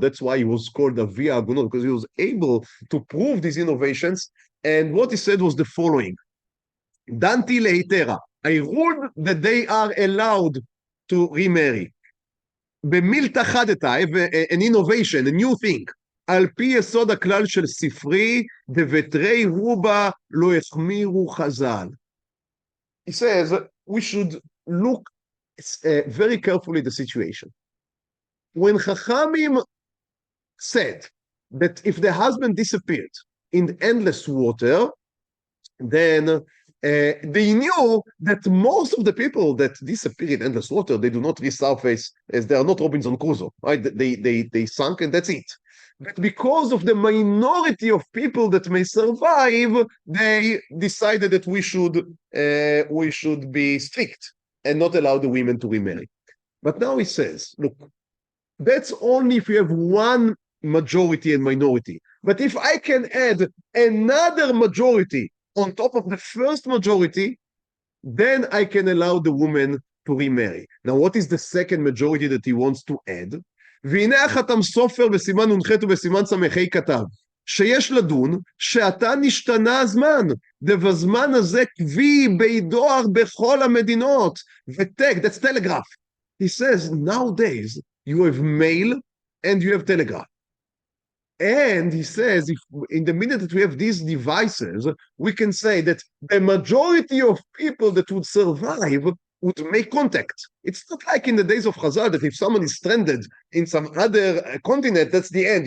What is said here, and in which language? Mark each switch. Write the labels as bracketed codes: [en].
[en] That's why he was called a via Agunot, because he was able to prove these innovations. And what he said was the following: Danti leitera, I ruled that they are allowed to remarry. [he] במילתא חדתא, [en] an innovation, a new thing. [he] על פי יסוד הכלל של ספרי, דבתרי רובה לא החמירו חז"ל. [en] He says we should look very carefully at the situation. When Chachamim said that if the husband disappeared in endless water, then they knew that most of the people that disappear in endless water, they do not resurface, as they are not Robinson Crusoe, right? They sunk and that's it. But because of the minority of people that may survive, they decided that we should be strict and not allow the women to remarry. But now he says, look, that's only if you have one majority and minority. But if I can add another majority on top of the first majority, then I can allow the woman to remarry. Now, what is the second majority that he wants to add? [he] והנה החתם סופר בסימן נ"ח ובסימן ס"ה כתב, שיש לדון שעתה נשתנה הזמן, ובזמן הזה קבי בדואר בכל המדינות, ותק, [en] that's telegraph. He says, nowadays you have mail and you have telegraph. And he says, if in the minute that we have these devices, we can say that the majority of people that would survive would make contact. It's not like in the days of Chazal that if someone is stranded in some other continent, that's the end.